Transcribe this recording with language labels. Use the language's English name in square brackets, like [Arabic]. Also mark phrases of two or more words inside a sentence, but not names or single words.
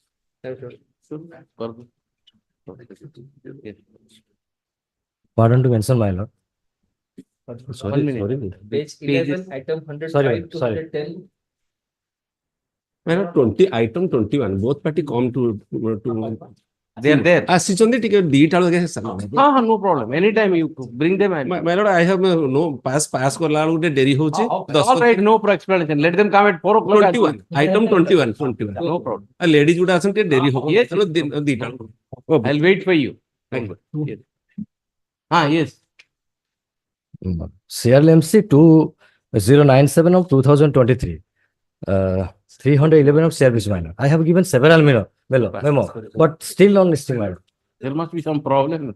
[English] Thank you. Yes. Pardon to mention, my lord. 1 minute. Page 11, item 105 Sorry, to sorry. 110. My lord, 20, item 21, both party come to. They are there. [Odia] Asichanti ଟିକେ ଦିଟା ବେଳକୁ ଆଗେ ସାର। [English] No problem. Anytime you bring them. My lord, I have no pass [Odia] କରଲା ବେଳକୁ ଟିକେ ଡେରି ହଉଛି। [English] All right, no explanation. Let them come at 4 o'clock. 21, item 21, 21। No problem. [Odia] ladies ଗୁଡା ଅଛନ୍ତି ଟିକେ ଡେରି ହବ। [English] Yes. [Odia] ତେଣୁ ଦିଟା ବେଳକୁ। [English] I'll wait for you. Thank you. Yes. Yes. CRLMC 2097 of 2023. 311 of service minor. I have given several memo, but still on listing minor. There must be some problem.